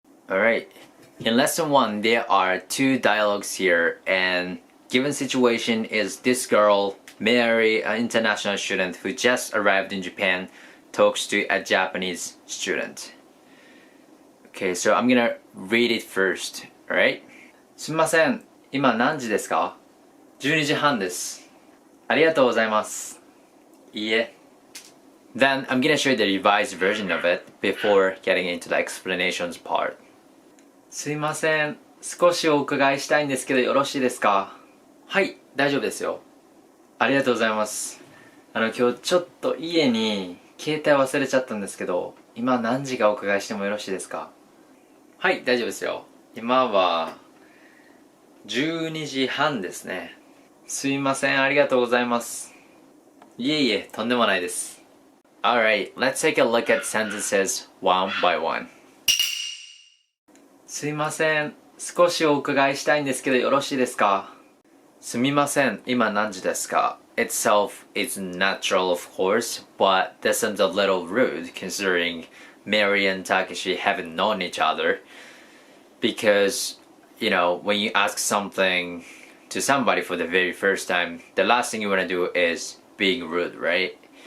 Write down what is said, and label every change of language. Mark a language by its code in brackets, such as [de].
[en] Alright, in lesson 1 there are 2 dialogues here, and given situation is this girl, Mary, an international student who just arrived in Japan, talks to a Japanese student. Okay, so I'm gonna read it first, alright? [ja] すみません、今何時ですか ?12 時半です。ありがとうございます。いいえ。 [en] Then I'm gonna show you the revised version of it before getting into the explanations part. [ja] すいません、少しお伺いしたいんですけどよろしいですか？はい、大丈夫ですよ。ありがとうございます。今日ちょっと家に携帯忘れちゃったんですけど、今何時かお伺いしてもよろしいですか？はい、大丈夫ですよ。今は12時半ですね。すいません、ありがとうございます。いえいえ、とんでもないです。 [en] Alright, let's take a look at sentences one by one. [ja] すいません、少しお伺いしたいんですけどよろしいですか？すみません、今何時ですか [en] itself is natural of course, but this sounds a little rude considering Mary and Takeshi haven't known each other. Because, you know, when you ask something to somebody for the very first time, the last thing you want to do is being rude, right?